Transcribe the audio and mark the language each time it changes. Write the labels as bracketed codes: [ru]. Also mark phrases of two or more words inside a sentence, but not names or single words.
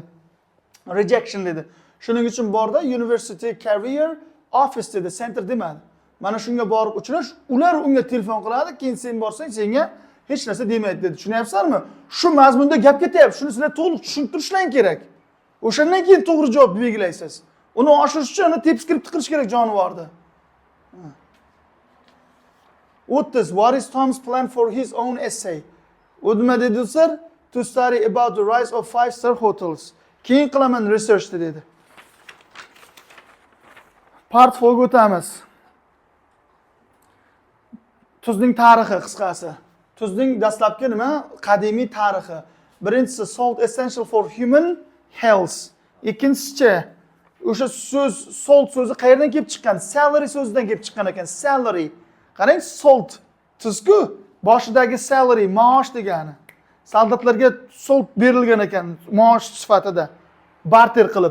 [uz] Rejection dedi. Shuning uchun borda University Career Office dedi, center demadi. Mana shunga borib uchrash, ular unga telefon qiladi, keyin sen borsang senga hech narsa demaydi dedi. Tushunyapsizlarmi? Shu mazmunda gap ketyapti. Shuni sizlar to'liq tushuntirishlaring kerak. O'shandan keyin to'g'ri javob belgilaysiz. Uni oshirish uchun uni tepskirib tiqilish kerak jonivorni. [en] What is Tom's plan for his own essay? [uz] U nima dedi do'stlar? [en] To study about the rise of 5-star hotels. [uz] Keyin qilaman research dedi. Part 4 ga o'tamiz. Tuzning tarixi qisqasi. Tuzning dastlabki nima? Qadimiy tarixi. [en] Birinchisi salt essential for human health. [uz] Ikkinchisi o'sha so'z salt so'zi qayerdan kelib chiqqan? Salary so'zidan kelib chiqqan ekan. Salary. Qarang, salt tuzku boshidagi salary maosh degani. Soldatlarga salt berilgan ekan maosh sifatida barter qilib.